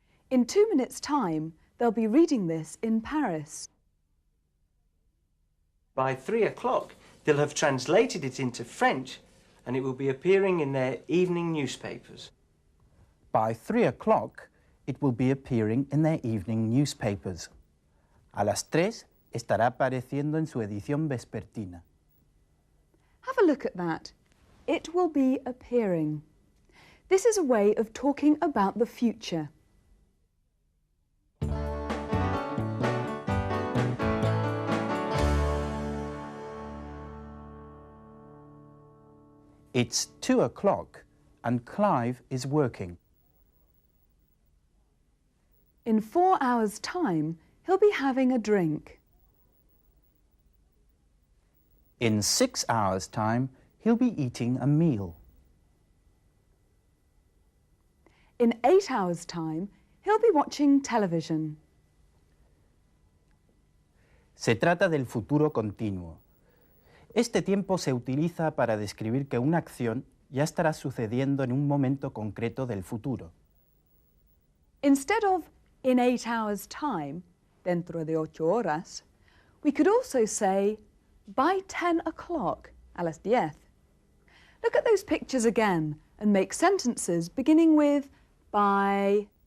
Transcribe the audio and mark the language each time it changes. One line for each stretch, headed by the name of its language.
English: In 2 minutes' time, they'll be reading this in Paris. By 3 o'clock, they'll have translated it into French, and it will be appearing in their evening newspapers. By 3 o'clock, it will be appearing in their evening newspapers.
Spanish: A las 3 estará apareciendo en su edición vespertina.
English: Have a look at that. It will be appearing. This is a way of talking about the future. It's 2 o'clock and Clive is working. In 4 hours' time, he'll be having a drink. In 6 hours' time, he'll be eating a meal. In 8 hours' time, he'll be watching television.
Spanish: Se trata del futuro continuo. Este tiempo se utiliza para describir que una acción ya estará sucediendo en un momento concreto del futuro.
English: Instead of in 8 hours' time,
Spanish: dentro de 8 horas,
English: we could also say by 10 o'clock,
Spanish: a las 10.
English: Look at those pictures again and make sentences beginning with by.